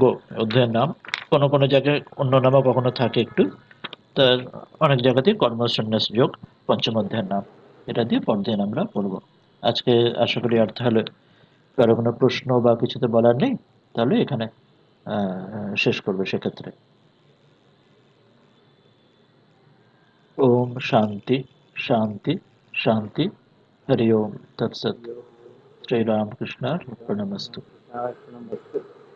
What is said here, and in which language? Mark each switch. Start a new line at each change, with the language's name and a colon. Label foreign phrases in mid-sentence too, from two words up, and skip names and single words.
Bangla: অধ্যায়ের নাম, কোনো কোনো জায়গায় অন্য নামও কখনো থাকে একটু, তার অনেক জায়গাতেই কর্ম সন্ন্যাস যোগ পঞ্চম অধ্যায়ের নাম। এটা দিয়ে পরদিন আমরা পড়ব। আজকে আশা করি আর তাহলে কারো কোনো প্রশ্ন বা কিছুতে বলার নেই, তাহলে এখানে শেষ করবে সেক্ষেত্রে।
Sanskrit: ओम शांति शांति शांति। हरि ओम तत्सत। श्री राम कृष्ण प्रणमस्तु।